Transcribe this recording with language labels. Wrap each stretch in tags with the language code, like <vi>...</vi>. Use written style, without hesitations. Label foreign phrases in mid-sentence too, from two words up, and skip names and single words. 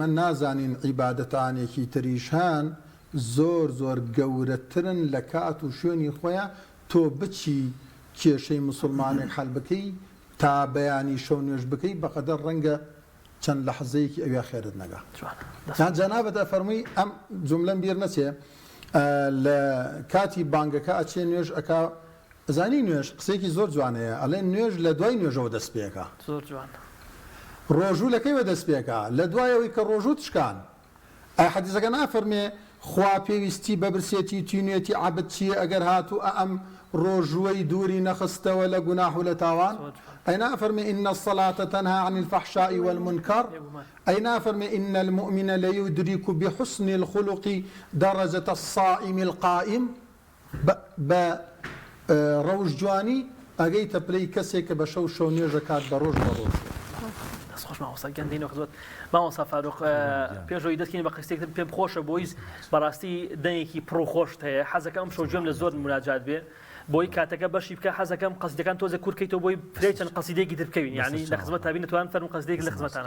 <ckb>نازانین عیبادەتانێکی تریشان زۆر زۆر گەورەترن لە کات و شوێنی خۆیان تۆ بچی کێشەی مسلمانێک حەل بکەی تا بەیانی شەو نوێژ بکەی بەقەدەر ڕەنگە چەند لە حەزەیەکی ئەویا خێرت نەگا جەنابەتە فەرمووی ئەم جوملەم بیر نەچێ لە کاتی بانگەکە ئەچێ نوێژ ئەکا زانی نوێژ قسێکی زۆر جوانەیە ئەڵێن نوێژ لە دوای نوێژەوە دەست پێەکە زۆر جوان ڕۆژوو لەکەیوە دەست پێەکە لە دوایەوەی کە ڕۆژوو تشکان ئەی حەدیثەکە نافەرمێ خوا پێویستی بە برسێتی تینوێتی عەبد چییە ئەگەر هاتوو ئەم ڕۆژوەی دووری نەخستەوە لە گوناح و لە تاوان ئەی نافەرمێ</ckb> <ar>إن الصلاة تنهى عن الفحشاء والمنكر</ar> <ckb>ئەی نافەرمێ</ckb> <ar>إن المؤمن ليدرك بحسن الخلق درجة الصائم القائم</ar> <ckb>بە ڕەوش جوانی ئەگەیتە پلەی کەسێک کە بە شەو نوێژەکات بە ڕۆژ بە ڕۆژ خۆش مامۆستا گەندینەوە خزوەت مامۆستا فاروق پێشەوەی دەستکەین بە قستێک پێم خۆشە بۆی بەڕاستی دەنێکی پرۆخۆشت هەیە حەزەکەم شەو گوێم لە زۆر مناجات بێ بۆی کاتەکە بەشی بکە حەزەکەم قەسیدەکان تۆزە کورکەیتەوە بۆی فرێ چەند قەسیدەیەکی تر بکەوین یعنی لە خزمەت تابین نتوان فەرمو قەسیدەیەک لە خزمەتانە</ckb>